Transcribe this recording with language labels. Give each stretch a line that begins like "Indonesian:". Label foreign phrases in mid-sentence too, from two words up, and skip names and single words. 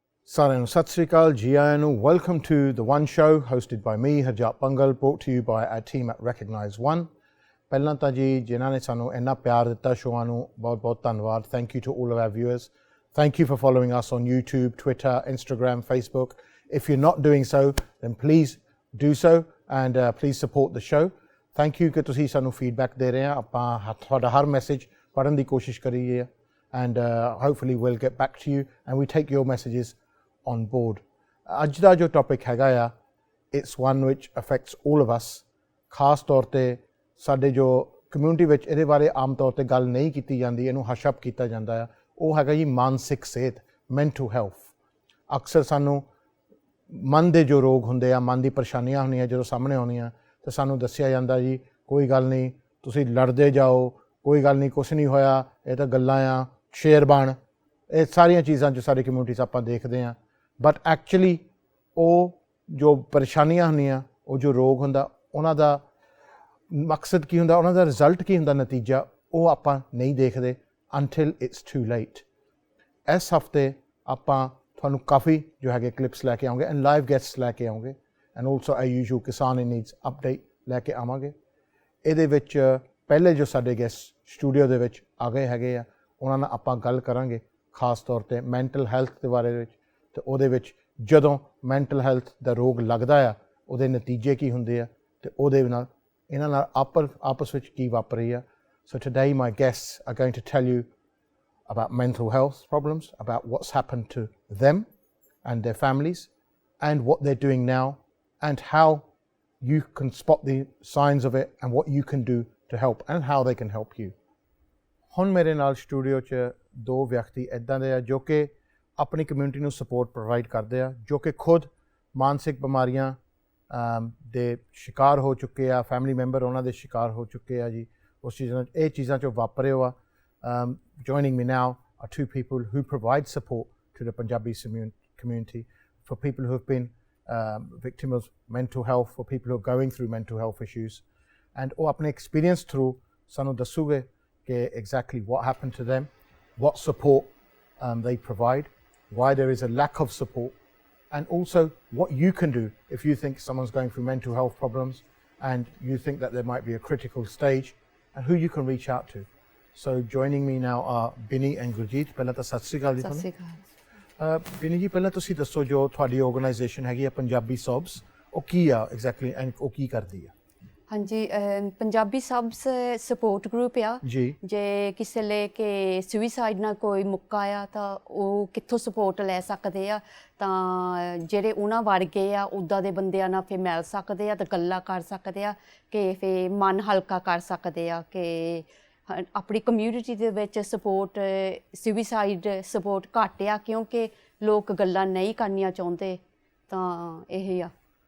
Punjabi: ਸਾਰਿਆਂ ਸਤਿ ਸ੍ਰੀ ਅਕਾਲ, ਜੀ ਆਇਆਂ ਨੂੰ.
English: Welcome to The One Show, hosted by me, Harjap Bhangal, brought to you by our team at RecogniseOne.
Punjabi: ਪਹਿਲਾਂ ਤਾਂ ਜੀ ਜਿਨ੍ਹਾਂ ਨੇ ਸਾਨੂੰ ਇੰਨਾ ਪਿਆਰ ਦਿੱਤਾ ਸ਼ੋਆਂ ਨੂੰ ਬਹੁਤ ਧੰਨਵਾਦ.
English: Thank you to all of our viewers. Thank you for following us on YouTube, Twitter, Instagram, Facebook. If you're not doing so, then please do so and please support the show. Thank you
Punjabi: ਕਿ ਤੁਸੀਂ ਸਾਨੂੰ feedback ਦੇ ਰਹੇ ਆ. ਆਪਾਂ ਤੁਹਾਡਾ ਹਰ ਮੈਸੇਜ ਪੜ੍ਹਨ ਦੀ ਕੋਸ਼ਿਸ਼ ਕਰੀਏ
English: and hopefully we'll get back to you and we take your messages on board.
Punjabi: ਅੱਜ ਦਾ ਜੋ ਟੌਪਿਕ ਹੈਗਾ ਆ,
English: it's one which affects all of us.
Punjabi: ਖਾਸ ਤੌਰ 'ਤੇ ਸਾਡੇ ਜੋ ਕਮਿਊਨਿਟੀ ਵਿੱਚ ਇਹਦੇ ਬਾਰੇ ਆਮ ਤੌਰ 'ਤੇ ਗੱਲ ਨਹੀਂ ਕੀਤੀ ਜਾਂਦੀ, ਇਹਨੂੰ
English: hush up
Punjabi: ਕੀਤਾ ਜਾਂਦਾ ਆ, ਉਹ ਹੈਗਾ ਜੀ ਮਾਨਸਿਕ ਸਿਹਤ,
English: mental health.
Punjabi: ਅਕਸਰ ਸਾਨੂੰ ਮਨ ਦੇ ਜੋ ਰੋਗ ਹੁੰਦੇ ਆ, ਮਨ ਦੀ ਪਰੇਸ਼ਾਨੀਆਂ ਹੁੰਦੀਆਂ ਜਦੋਂ ਸਾਹਮਣੇ ਆਉਂਦੀਆਂ ਤਾਂ ਸਾਨੂੰ ਦੱਸਿਆ ਜਾਂਦਾ ਜੀ ਕੋਈ ਗੱਲ ਨਹੀਂ, ਤੁਸੀਂ ਲੜਦੇ ਜਾਓ, ਕੋਈ ਗੱਲ ਨਹੀਂ, ਕੁਛ ਨਹੀਂ ਹੋਇਆ, ਇਹ ਤਾਂ ਗੱਲਾਂ ਆ, ਸ਼ੇਰ ਬਣ, ਇਹ ਸਾਰੀਆਂ ਚੀਜ਼ਾਂ ਜੋ ਸਾਡੀ ਕਮਿਊਨਿਟੀ 'ਚ ਆਪਾਂ ਦੇਖਦੇ ਹਾਂ.
English: but actually
Punjabi: ਉਹ ਜੋ ਪਰੇਸ਼ਾਨੀਆਂ ਹੁੰਦੀਆਂ, ਉਹ ਜੋ ਰੋਗ ਹੁੰਦਾ, ਉਹਨਾਂ ਦਾ ਮਕਸਦ ਕੀ ਹੁੰਦਾ, ਉਹਨਾਂ ਦਾ ਰਿਜ਼ਲਟ ਕੀ ਹੁੰਦਾ, ਨਤੀਜਾ, ਉਹ ਆਪਾਂ ਨਹੀਂ ਦੇਖਦੇ
English: until it's too late.
Punjabi: ਇਸ ਹਫ਼ਤੇ ਆਪਾਂ ਤੁਹਾਨੂੰ ਕਾਫੀ ਜੋ ਹੈਗੇ ਕਲਿੱਪਸ ਲੈ ਕੇ ਆਵਾਂਗੇ
English: and live guests
Punjabi: ਲੈ ਕੇ ਆਵਾਂਗੇ
English: and also as usual
Punjabi: ਕਿਸਾਨ ਇਨ ਨੀਡਸ ਅਪਡੇਟ ਲੈ ਕੇ ਆਵਾਂਗੇ. ਇਹਦੇ ਵਿੱਚ ਪਹਿਲੇ ਜੋ ਸਾਡੇ ਗੈਸਟ ਸਟੂਡੀਓ ਦੇ ਵਿੱਚ ਆ ਗਏ ਹੈਗੇ ਆ, ਉਹਨਾਂ ਨਾਲ ਆਪਾਂ ਗੱਲ ਕਰਾਂਗੇ ਖਾਸ ਤੌਰ 'ਤੇ
English: mental health
Punjabi: ਦੇ ਬਾਰੇ ਵਿੱਚ. ਅਤੇ ਉਹਦੇ ਵਿੱਚ ਜਦੋਂ
English: mental health
Punjabi: ਦਾ ਰੋਗ ਲੱਗਦਾ ਆ, ਉਹਦੇ ਨਤੀਜੇ ਕੀ ਹੁੰਦੇ ਆ ਅਤੇ ਉਹਦੇ ਨਾਲ ਇਹਨਾਂ ਨਾਲ ਆਪਸ ਵਿੱਚ ਕੀ ਵਾਪਰ ਰਹੀ ਆ.
English: So today my guests are going to tell you about mental health problems, about what's happened to them and their families and what they're doing now and how you can spot the signs of it and what you can do to help and how they can help you.
Punjabi: ਹੁਣ ਮੇਰੇ ਨਾਲ ਸਟੂਡੀਓ 'ਚ ਦੋ ਵਿਅਕਤੀ ਇੱਦਾਂ ਦੇ ਆ ਜੋ ਕਿ ਆਪਣੀ ਕਮਿਊਨਿਟੀ ਨੂੰ
English: support provide
Punjabi: ਕਰਦੇ ਆ, ਜੋ ਕਿ ਖੁਦ ਮਾਨਸਿਕ ਬਿਮਾਰੀਆਂ ਦੇ ਸ਼ਿਕਾਰ ਹੋ ਚੁੱਕੇ ਆ,
English: family member
Punjabi: ਉਹਨਾਂ ਦੇ ਸ਼ਿਕਾਰ ਹੋ ਚੁੱਕੇ ਆ ਜੀ. ਉਸ ਚੀਜ਼ਾਂ ਇਹ ਚੀਜ਼ਾਂ 'ਚੋਂ ਵਾਪਰੇ ਹੋ ਆ.
English: Joining me now are two people who provide support to the Punjabi community for people who have been victim of mental health, for people who are going through mental health issues. And
Punjabi: ਉਹ ਆਪਣੇ
English: experience through
Punjabi: ਸਾਨੂੰ ਦੱਸੂਗੇ ਕਿ
English: exactly what happened to them, what support they provide, why there is a lack of support, and also what you can do if you think someone's going through mental health problems and you think that there might be a critical stage, and who you can reach out to. So joining me now are Binny and Gurjeet.
Punjabi: ਪਹਿਲਾਂ ਤਾਂ ਸਤਿ ਸ਼੍ਰੀ ਅਕਾਲ ਜੀ ਤੁਹਾਨੂੰ. ਸਤਿ ਸ਼੍ਰੀ ਅਕਾਲ. ਬਿਨੀ ਜੀ, ਪਹਿਲਾਂ ਤੁਸੀਂ ਦੱਸੋ ਜੋ ਤੁਹਾਡੀ ਆਰਗੇਨਾਈਜੇਸ਼ਨ ਹੈਗੀ ਆ ਪੰਜਾਬੀ ਸੌਬਸ, ਉਹ ਕੀ ਆ
English: exactly and
Punjabi: ਉਹ ਕੀ ਕਰਦੀ ਆ? ਹਾਂਜੀ, ਪੰਜਾਬੀ ਸਬਸ
English: support group
Punjabi: ਆ ਜੀ. ਜੇ ਕਿਸੇ ਲਈ ਕਿ ਸੁਇਸਾਈਡ ਨਾਲ ਕੋਈ ਮੁੱਕਾ ਆ ਤਾਂ ਉਹ ਕਿੱਥੋਂ ਸਪੋਰਟ ਲੈ ਸਕਦੇ ਆ, ਤਾਂ ਜਿਹੜੇ ਉਹਨਾਂ ਵਰਗੇ ਆ ਉੱਦਾਂ ਦੇ ਬੰਦਿਆਂ ਨਾਲ ਫਿਰ ਮਿਲ ਸਕਦੇ ਆ ਤੇ ਗੱਲਾਂ ਕਰ ਸਕਦੇ ਆ ਕਿ ਫਿਰ ਮਨ ਹਲਕਾ ਕਰ ਸਕਦੇ ਆ ਕਿ ਆਪਣੀ ਕਮਿਊਨਿਟੀ ਦੇ ਵਿੱਚ
English: support, suicide support
Punjabi: ਘੱਟ ਆ ਕਿਉਂਕਿ ਲੋਕ ਗੱਲਾਂ ਨਹੀਂ ਕਰਨੀਆਂ ਚਾਹੁੰਦੇ, ਤਾਂ ਇਹ ਆ.